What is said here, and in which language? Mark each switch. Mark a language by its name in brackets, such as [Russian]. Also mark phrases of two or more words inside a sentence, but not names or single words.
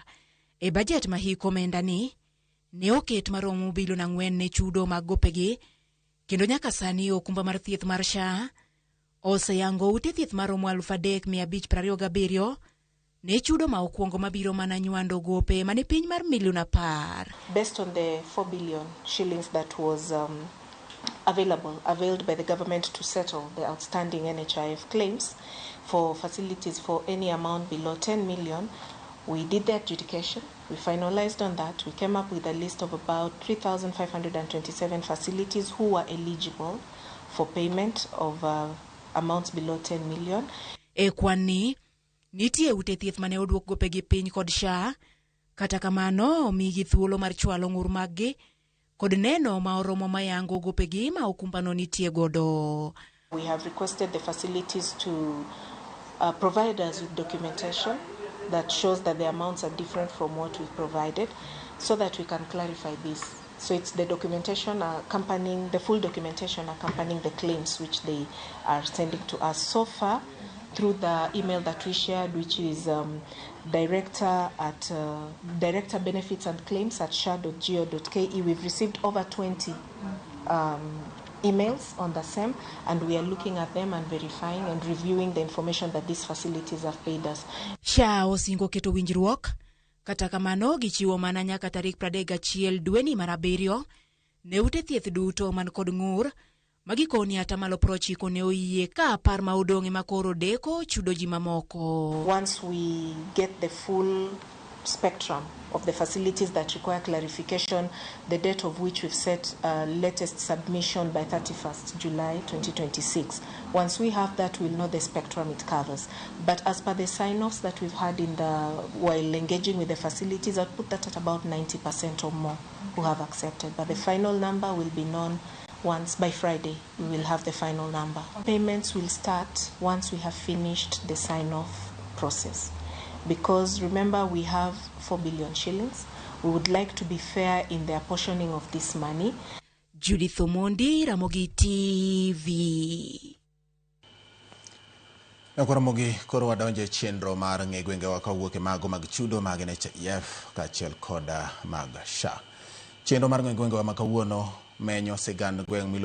[Luo (Kenya and Tanzania)] E bajet ma hik omenda ni ne oket maromo bilion 4 ne chudo mag gopegi kendo nyaka sani okumba mar thieth mar SHA oseyango ute thieth maromo 3,527 ne chudo ma okwongo mabiro mana nywando gope mane piny mar milion 10. [English] Based on the 4 billion shillings that was availed by the government to settle the outstanding NHIF claims for facilities for any amount below 10 million, we did the adjudication, we finalized on that, we came up with a list of about 3,527 facilities who were eligible for payment of amounts below 10 million. [Luo (Kenya and Tanzania)] Kwani nitie ute thieth mane odwok gopegi piny kod SHA, kata kamano migi thuolo mar chwalo ng'ur maggi kod neno ma oromo mayango gopegi ma okumbano nitie godo. [English] We have requested the facilities to provide us with documentation that shows that the amounts are different from what we've provided so that we can clarify this. So it's the documentation accompanying, the full documentation accompanying the claims which they are sending to us. So far, through the email that we shared, which is director benefits and claims at sha.go.ke, we've received over 20 emails on the same, and we are looking at them and verifying and reviewing the information that these facilities have paid us. [Luo (Kenya and Tanzania)] SHA osingo keto winjruok kata kamano gichiwo mana nyaka tarik 31 dweni mar 7 ne ute thieth duto man kod ng'ur magikoni ata malo 90 ne oyie ka par ma odong'e makoro deko chudo ji mamoko. [English] Once we get the full spectrum of the facilities that require clarification, the date of which we've set latest submission by 31st July 2026. Once we have that, we'll know the spectrum it covers. But as per the sign-offs that we've had while engaging with the facilities, I'd put that at about 90% or more who have accepted. But the final number will be known once by Friday. We will have the final number. Payments will start once we have finished the sign-off process. Because remember, we have 4 billion shillings. We would like to be fair in the apportioning of this money. Judith Omondi, Ramogi TV. [Luo (Kenya and Tanzania)] Ramogi koro wadonje chenro mar ng'egwenge wa kawuoke mago mag chudo mag NHIF kachiel koda mag SHA. Chenro mar ng'egwenge wa makawuono menyo sigand gweng'